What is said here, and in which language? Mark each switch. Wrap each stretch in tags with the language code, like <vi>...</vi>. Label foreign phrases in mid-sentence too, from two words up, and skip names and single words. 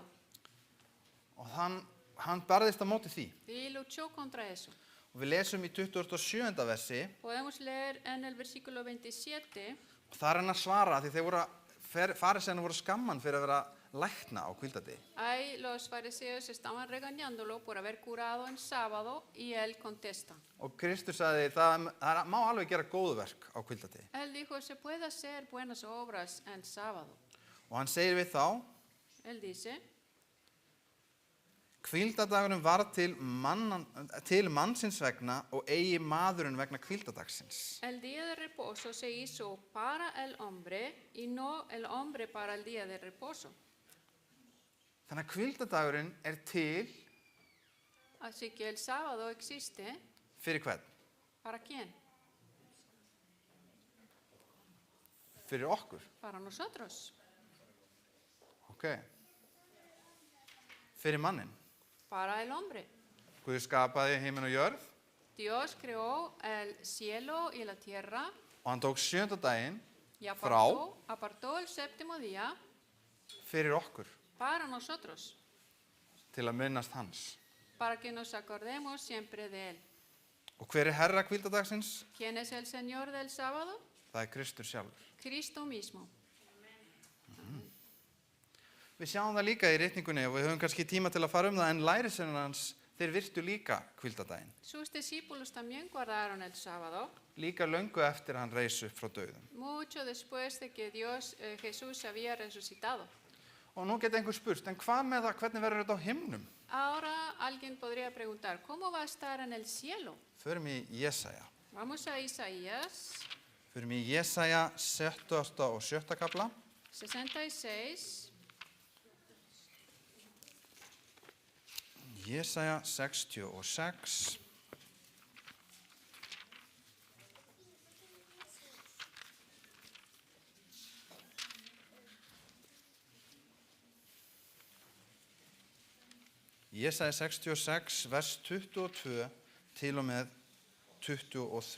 <is>Og hann barðist á móti því.</is> <es>Y luchó contra eso.</es> <is>Og við lesum í 27. versi,</is> <es>Podemos leer en el versículo 27.</es> <is>og það hann að svara því farisæðinir voru skamman fyrir að vera lækna á hvíldardegi.</is> <es>Ahí los fariseos estaban regañándolo por haber curado en sábado y él contesta.</es> <is>Og Kristur sagði það má alveg gera góðverk á hvíldardegi.</is> <es>Él dijo, se puede hacer buenas obras en sábado.</es> <is>Og hann segir við þá,</is> <es>Él dice,</es> <is>hvíldardagurinn var til mannsins vegna og eigi maðurinn vegna hvíldardagsins.</is> <es>el día de reposo se hizo para el hombre y no el hombre para el día de reposo.</es> <is>Þannig að hvíldardagurinn til</is> <es>Así que el sábado existe,</es> <is>fyrir hvern?</is> <es>¿para quién?</es> <is>Fyrir okkur.</is> <es>Para nosotros,</es> <is>Ok. Fyrir mannin.</is> <es>para el hombre.</es> <is>Guð skapaði himinn og jörð</is> <es>Dios creó el cielo y la tierra</es> <is>og hann tók 7. daginn</is> <es>y</es> <is>frá</is> <es>apartó el séptimo día</es> <is>fyrir okkur</is> <es>para nosotros,</es> <is>til að minnast hans.</is> <es>para que nos acordemos siempre de Él.</es> <is>Og hver herra hvíldardagsins?</is> <es>¿Quién es el Señor del sábado?</es> <is>Það Kristur sjálfur.</is> <es>Cristo mismo.</es> <is>Við sjáum það líka í ritningunni og við höfum kannski tíma til að fara það, en lærisveinar hans, þeir virtu líka hvíldardaginn.</is> <es>Sus discípulos también guardaron el sábado,</es> <is>Líka löngu eftir að hann reis upp frá dauðum.</is> <es>mucho después de que Jesús había resucitado.</es> <is>Og nú geta einhver spurt, en hvað með það, hvernig verður þetta á himnum?</is> <es>Ahora alguien podría preguntar, ¿cómo va a estar en el cielo?</es> <is>Förum í Jesaja.</is> <es>Vamos a Isaías</es> <is>Förum í Jesaja 60. og 7. kafla. 66. Jesaja 66. Jesaja 66, vers 22 til og með 23.</is>